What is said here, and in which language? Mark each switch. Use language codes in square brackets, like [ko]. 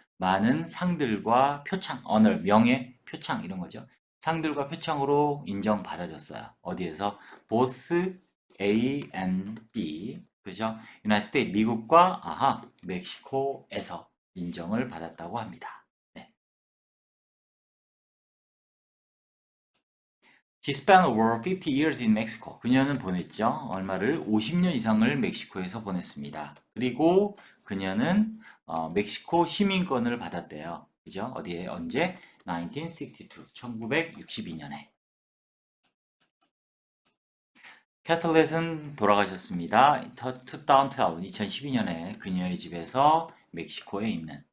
[ko] 많은 상들과 표창, honor, 명예, 표창 이런 거죠. 상들과 표창으로 인정받아졌어요. 어디에서? Both A and B. 그죠? United States, 미국과 멕시코에서 인정을 받았다고 합니다. 네. [en] She spent over 50 years in Mexico. [ko] 그녀는 보냈죠. 얼마를? 50년 이상을 멕시코에서 보냈습니다. 그리고 그녀는 멕시코 시민권을 받았대요. 그죠? 어디에? 언제? 1962. 1962년에. 캐틀렛은 돌아가셨습니다. 2012년에 그녀의 집에서 멕시코에 있는.